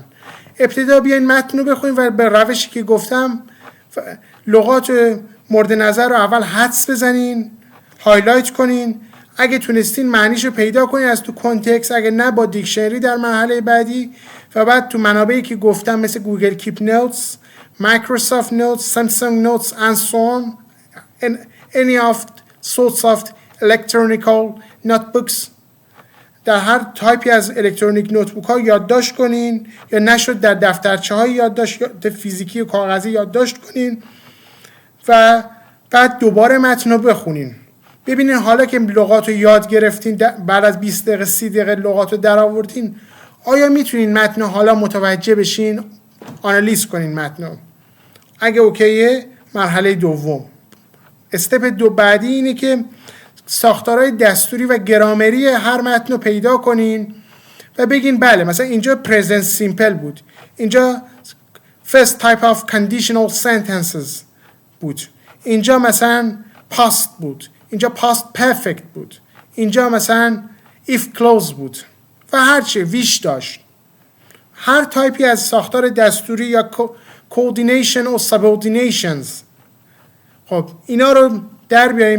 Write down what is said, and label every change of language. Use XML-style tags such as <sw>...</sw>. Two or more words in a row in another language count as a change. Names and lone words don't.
<fa>ابتدا بیاین متن رو بخونین و به روشی که گفتم لغات مورد نظر رو اول حدس بزنین، هایلایت کنین، اگه تونستین معنیش رو پیدا کنین از تو کنتکست، اگه نه با دیکشنری در مرحله بعدی، و بعد تو منابعی که گفتم مثل گوگل کیپ نوتس، مایکروسافت نوتس، سامسونگ نوتس</fa> <en>and so on, and any of sorts of electronical notebooks،</en> <fa>در هر تایپی از</fa> <en>electronic notebook</en> <fa>ها یادداشت کنین، یا نشد در دفترچه های یادداشت فیزیکی و کاغذی یادداشت کنین و بعد دوباره متن رو بخونین. ببینین حالا که لغات رو یاد گرفتین، بعد از 20 دقیقه 30 دقیقه لغات رو در آوردین، آیا میتونین متن حالا متوجه بشین، آنالیز کنین متن رو. اگه اوکیه، مرحله دوم، استپ بعدی اینه که ساختارهای دستوری و گرامری هر متن رو پیدا کنین و بگین بله مثلا اینجا</fa> <en>present simple</en> <fa>بود، اینجا</fa> <en>first type of conditional sentences</en> <fa>بود، اینجا مثلا past بود، اینجا</fa> <en>past perfect</en> <fa>بود، اینجا مثلا</fa> <en>if clause</en> <fa>بود و هرچی ویش داشت. هر تایپی از ساختار دستوری یا coordination و subordinations، خب اینا رو در بیاریم.</fa>